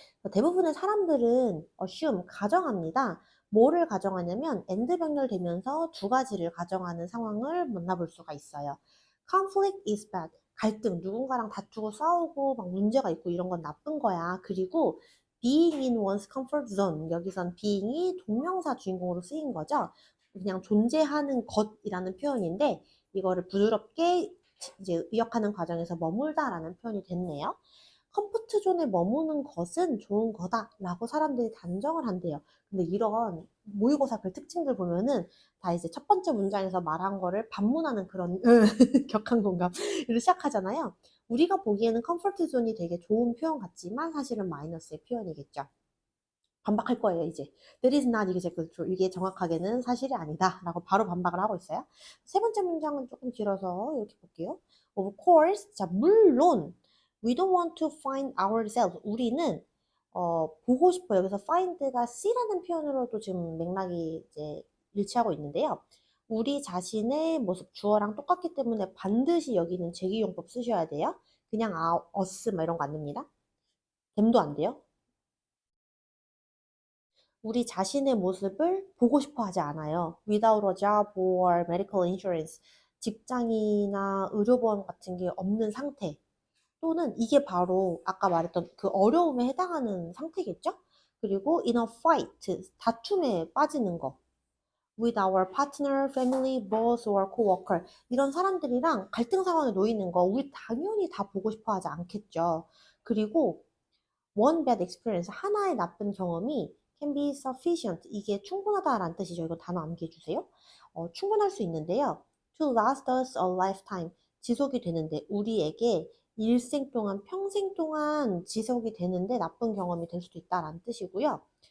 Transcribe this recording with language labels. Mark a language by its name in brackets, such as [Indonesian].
[Korean] 대부분의 사람들은 assume, 가정합니다. 뭐를 가정하냐면 and 병렬되면서 두 가지를 가정하는 상황을 만나볼 수가 있어요. [English] conflict is bad. [Korean] 갈등, 누군가랑 다투고 싸우고 막 문제가 있고 이런 건 나쁜 거야. 그리고 [English] being in one's comfort zone. [Korean] 여기선 being이 동명사 주인공으로 쓰인 거죠. 그냥 존재하는 것이라는 표현인데 이거를 부드럽게 이제 의역하는 과정에서 머물다라는 표현이 됐네요. 컴포트 존에 머무는 것은 좋은 거다라고 사람들이 단정을 한대요. 근데 이런 모의고사 별 특징들 보면은 다 이제 첫 번째 문장에서 말한 거를 반문하는 그런 격한 공감으로 시작하잖아요. 우리가 보기에는 컴포트 존이 되게 좋은 표현 같지만 사실은 마이너스의 표현이겠죠. 반박할 거예요, 이제. [English] That is not exactly true. [Korean] 이게 정확하게는 사실이 아니다. 라고 바로 반박을 하고 있어요. 세 번째 문장은 조금 길어서 이렇게 볼게요. [English] Of course. [Korean] 자, 물론. [English] We don't want to find ourselves. [Korean] 우리는, 보고 싶어. 여기서 find가 C라는 표현으로도 지금 맥락이 이제 일치하고 있는데요. 우리 자신의 모습, 주어랑 똑같기 때문에 반드시 여기는 제기용법 쓰셔야 돼요. 그냥 us, 막 이런 거 안 됩니다. 됨도 안 돼요. 우리 자신의 모습을 보고 싶어 하지 않아요. [English] Without a job or medical insurance. [Korean] 직장이나 의료보험 같은 게 없는 상태. 또는 이게 바로 아까 말했던 그 어려움에 해당하는 상태겠죠? 그리고 [English] in a fight. [Korean] 다툼에 빠지는 거. [English] With our partner, family, boss or coworker. [Korean] 이런 사람들이랑 갈등 상황에 놓이는 거 우리 당연히 다 보고 싶어 하지 않겠죠. 그리고 [English] one bad experience, [Korean] 하나의 나쁜 경험이 [English] can be sufficient, [Korean] 이게 충분하다라는 뜻이죠. 이거 단어 암기해 주세요. 충분할 수 있는데요. [English] to last us a lifetime, [Korean] 지속이 되는데 우리에게 일생 동안, 평생 동안 지속이 되는데 나쁜 경험이 될 수도 있다라는 뜻이고요.